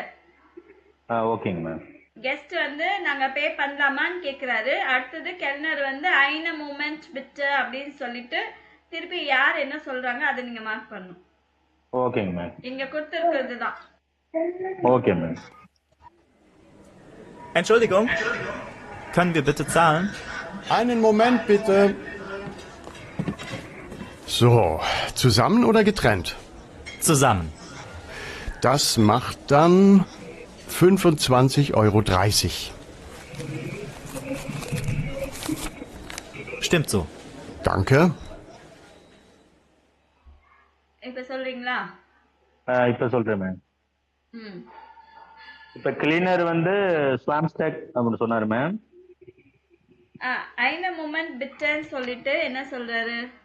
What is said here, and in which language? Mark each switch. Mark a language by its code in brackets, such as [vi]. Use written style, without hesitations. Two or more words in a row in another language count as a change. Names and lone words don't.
[ta] ஓகேங்க மேம். கெஸ்ட் வந்து நாங்க பே பண்ணலாமான்னு கேக்குறாரு. அடுத்தது கெல்னர் வந்து [de] einen Moment bitte [ta] அப்படின்னு சொல்லிட்டு திருப்பி யார் என்ன சொல்றாங்க அதை நீங்க மார்க் பண்ணணும். ஓகேங்க மேம். இங்க கொடுத்திருக்கிறது தான். ஓகே மேம். [de] Entschuldigung, können wir bitte zahlen? Einen Moment bitte. So, zusammen oder getrennt? Zusammen. Das macht dann 25,30 €. Stimmt so. Danke. [ta] இப்ப சொல்றீங்களா? இப்ப சொல்றேன் மேம். ம். இப்ப கிளீனர் வந்து ஸ்வாம்ஸ்டாக் அப்படின்னு சொன்னாரு மேம். [de] einen Moment bitte [ta] சொல்லிட்டு என்ன சொல்றாரு?